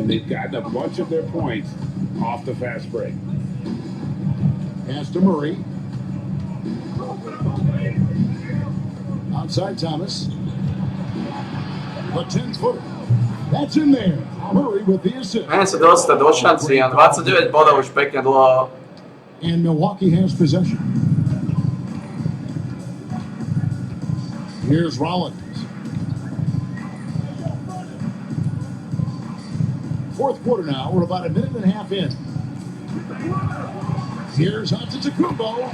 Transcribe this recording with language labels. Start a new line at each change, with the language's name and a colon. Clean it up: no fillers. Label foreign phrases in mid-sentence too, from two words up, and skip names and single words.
English: They've gotten a bunch of their points off the fast break. Pass to Murray. Outside Thomas. The 10-footer. That's in there. Murray with the assist.
Croatian: Meni se dosta do šanci, 29 boda
Slovak: už pekne dlho.
English: And Milwaukee has possession. Here's Rollins. Fourth quarter now. We're about a minute and a half in. Here's Antetokounmpo.